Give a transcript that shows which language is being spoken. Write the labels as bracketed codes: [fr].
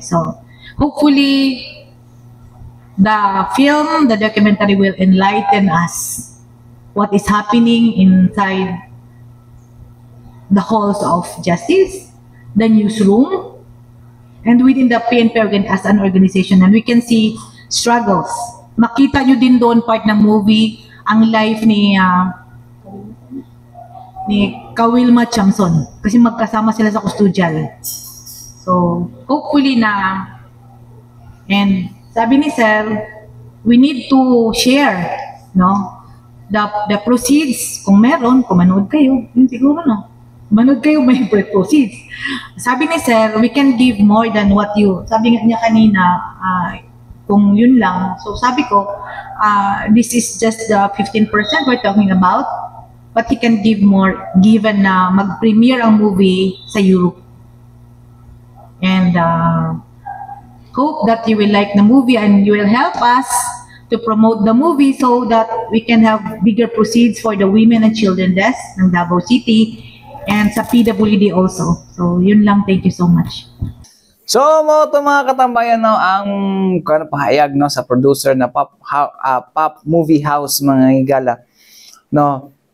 [en] So hopefully the documentary will enlighten us what is happening inside the halls of justice, the newsroom, and within the PNP as an organization. And we can see struggles. [tl] Makita nyo din doon part ng movie ang life ni Kawilma Chamson kasi magkasama sila sa custodial. [en] So hopefully and sabi ni Sir, we need to share, no, the proceeds. [tl] Kung meron, kung manood kayo, yun siguro, no, manood kayo, may proceeds. Sabi ni Sir, we can give more than what you, sabi niya kanina, kung yun lang. So sabi ko, [en] this is just the 15% we're talking about, but he can give more given na mag-premiere ang movie sa Europe. And hope that you will like the movie and you will help us to promote the movie so that we can have bigger proceeds for the women and children desk ng Davao City and sa PWD also. So yun lang, thank you so much. [ceb] So mo to mga katambayan no, ang pahayag no sa producer na Pop Movie House mga higala no.